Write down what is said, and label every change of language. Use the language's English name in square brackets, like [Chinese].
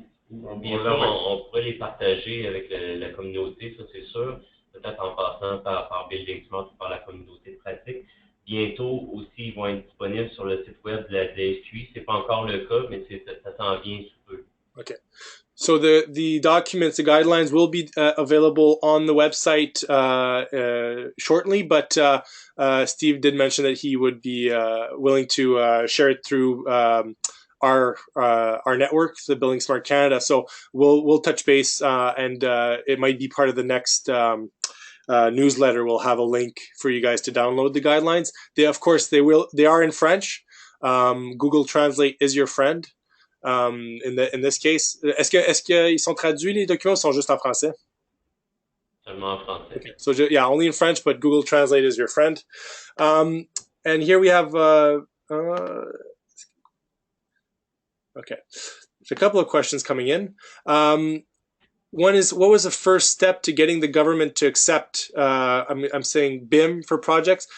[French] Bien sûr, on pourrait les partager avec la communauté, ça c'est sûr. Peut-être en passant par Building Smart ou par la communauté de pratique. Bientôt aussi, ils vont être disponibles sur le site web de la DSQI. C'est pas encore le cas, mais ça s'en vient sous peu. Okay. [English] So the documents, the guidelines will be available on the website shortly, but Steve did mention that he would be willing to share it through our network, the Building Smart Canada. So we'll touch base, and it might be part of the next newsletter. We'll have a link for you guys to download the guidelines. They are in French. Google Translate is your friend. In this case, [French] est-ce qu'ils sont traduits, les documents, ou sont juste en français? Seulement en français. Okay. [English] So yeah, only in French, but Google Translate is your friend. And here we have okay, there's a couple of questions coming in. One is, what was the first step to getting the government to accept, I'm saying BIM for projects?